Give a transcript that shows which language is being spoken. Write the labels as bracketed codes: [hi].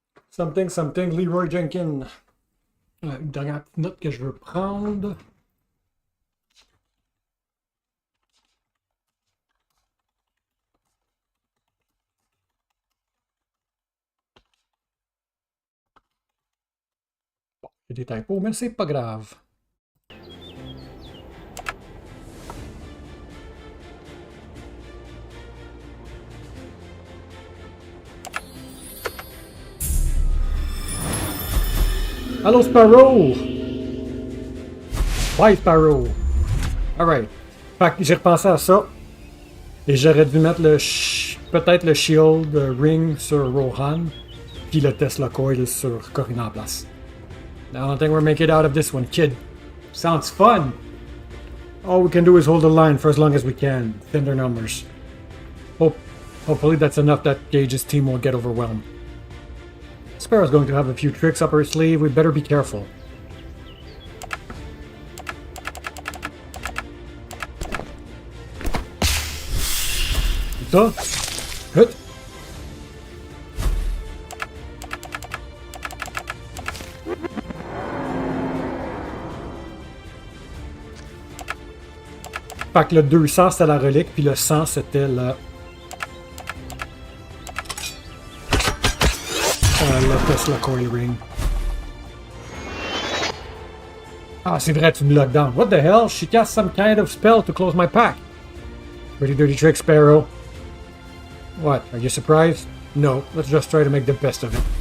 [en] Something, something, Leroy Jenkins. [fr] Une dernière petite note que je veux prendre. Bon, j'ai des typos, mais c'est pas grave. [en] Hello Sparrow! Bye Sparrow! Alright. [fr] Fait que j'ai repensé à ça. Et j'aurais dû mettre peut-être le Shield Ring sur Rohan. Puis le Tesla Coil sur Corina en place. [en] I don't think we're making it out of this one, kid. Sounds fun! All we can do is hold the line for as long as we can. Thin their numbers. Hopefully that's enough that Gage's team won't get overwhelmed. Sparrow's going to have a few tricks up her sleeve. We'd better be careful. [fr] Ça. Hut. Fait que le 200 c'était la relique, puis le 100 c'était le Tesla Coil Ring. Ah, c'est vrai, tu me lock down. [en] What the hell? She cast some kind of spell to close my pack. Pretty dirty trick, Sparrow. What? Are you surprised? No, let's just try to make the best of it.